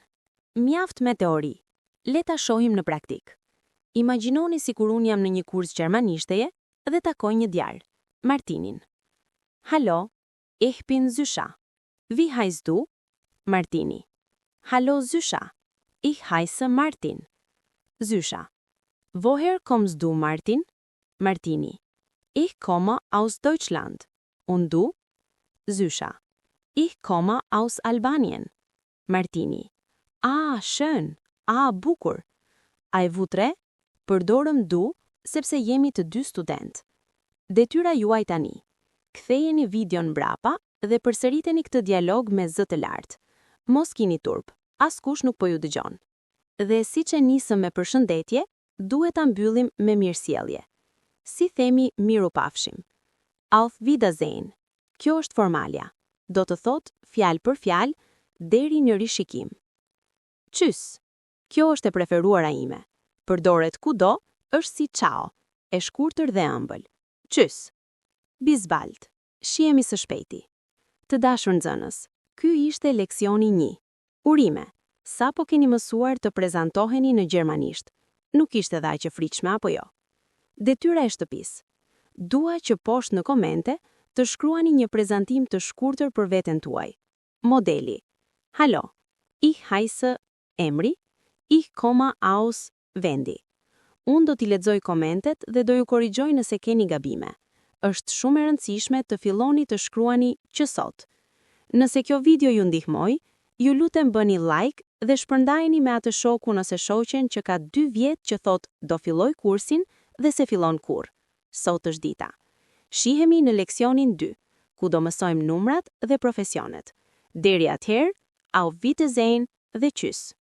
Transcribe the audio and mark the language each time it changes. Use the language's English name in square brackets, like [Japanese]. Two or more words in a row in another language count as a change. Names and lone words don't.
[Albanian] Mjaft me teori. Le ta shohim në praktik. Imagjinoni sikur unë jam në një kurs gjermanishteje dhe takoj një djalë, Martinin. [German] Hallo, ich bin Zysha. Wie heißt du? Martini. Hallo Zysha. Ich heiße Martin. Zysha. Woher kommst du, Martin? Martini. Ich komme aus Deutschland. Und du? Zysha. Ich komme aus Albanien. Martini. Ah, schön. [Albanian] Ah, bukur. A e vutre? Përdorëm du, sepse jemi të dy student. Detyra juaj tani. Kthejeni videon mbrapa dhe përsëriteni këtë dialog me zë të lartë. Mos kini turp, askush nuk po ju dëgjon. Dhe siç e nisëm me përshëndetje, duhet ta mbyllim me mirësjellje. Si themi miru pafshim? [German] Auf Wiedersehen. [Albanian] Kjo është formalja. Do të thot fjalë për fjalë deri në rishikim. [German] Tschüss. [Albanian] Kjo është e preferuara ime. Përdoret kudo, është si ciao, e shkurtër dhe ëmbël. [German] Tschüss. Bis bald. [Albanian] Shihemi së shpejti. Të dashur nxënës, ky ishte leksioni 1. Urime. Sapo keni mësuar të prezantoheni në gjermanisht. Nuk ishte dhe aq e frikshme apo jo? Detyra e shtëpisë. Dua që poshtë në komente të shkruani një prezantim të shkurtër për veten tuaj. Modeli. [German] Hallo. Ich heiße emri. Ich komme aus vendi. [Albanian] Unë do t'i lexoj komentet dhe do ju korrigjoj nëse keni gabime. Është shumë e rëndësishme të filloni të shkruani që sot. Nëse kjo video ju ndihmoi, ju lutem bëni like dhe shpërndajeni me atë shokun ose shoqen që ka 2 vjet që thot do filloj kursin dhe se fillon kur. Sot është dita. Shihemi në leksionin 2, ku do mësojmë numrat dhe profesionet. Deri atëherë, [German] auf Wiedersehen dhe tschüss.